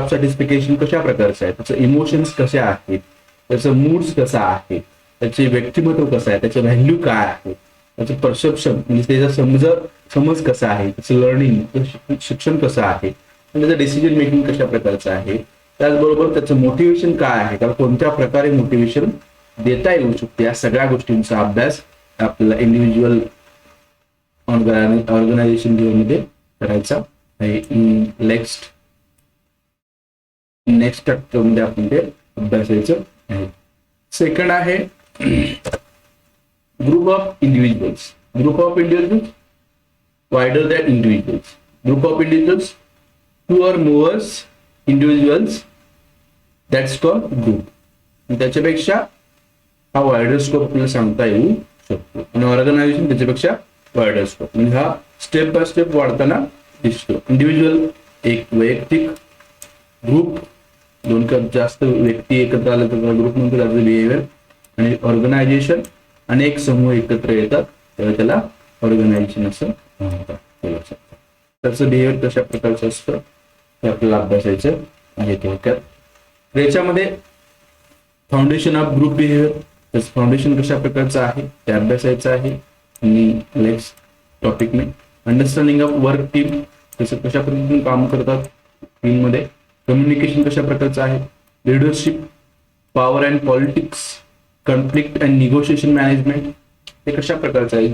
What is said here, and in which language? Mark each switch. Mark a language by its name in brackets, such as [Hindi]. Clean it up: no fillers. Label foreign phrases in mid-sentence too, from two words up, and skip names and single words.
[Marathi] सॅटिस्फिकेशन कशा प्रकारचं आहे, त्याचं इमोशन्स कसे आहेत, त्याचं मूड्स कसा आहे, त्याचे व्यक्तिमत्व कसं आहे, त्याचं व्हॅल्यू काय आहे, त्याचं परसेप्शन म्हणजे त्याचा समज कसा आहे, त्याचं लर्निंग शिक्षण कसं आहे, त्याचं [English] decision making [Marathi] कशा प्रकारचं आहे, त्याचबरोबर त्याचं मोटिवेशन काय आहे, त्याला कोणत्या प्रकारे मोटिवेशन देता येऊ शकते, या सगळ्या गोष्टींचा अभ्यास आपल्याला [English] individual organization [Marathi] मध्ये करायचा आहे. [English] next chapter [Marathi] मध्ये आपण ते अभ्यासायचं आहे. सेकंड आहे [English] group of individuals. group of individuals wider than individuals. group of individuals, two or more individuals, that's called group. [Marathi] त्याच्यापेक्षा हा [English] wider scope [Marathi] आपल्याला सांगता येऊ शकतो. आणि ऑर्गनायझेशन त्याच्यापेक्षा [English] wider scope, [Marathi] म्हणजे हा [English] step by step [Marathi] वाढताना दिसतो. इंडिव्हिज्युअल एक वैयक्तिक, ग्रुप दोन का जास्त व्यक्ती एकत्र आले तर ग्रुप म्हणतो, त्याचं बिहेवियर. आणि ऑर्गनायझेशन अनेक समूह एकत्र येतात तेव्हा त्याला ऑर्गनायझेशन असं म्हणतात. त्याचं बिहेवियर कशा प्रकारचं असतं, 这不浪费谁这也给个。 त्याच्यामध्ये [English] foundation of group behavior, [Marathi] त्याचं फाउंडेशन कशा प्रकारचं आहे ते अभ्यासायचं आहे. आणि [English] next topic [Marathi] में [English] understanding of work team, [Marathi] कसं कशा पद्धतीने काम करतात टीम मध्ये. कम्युनिकेशन कशा प्रकारचं आहे. [English] leadership, power and politics, conflict and negotiation management [Marathi] हे कशा प्रकारचं आहे.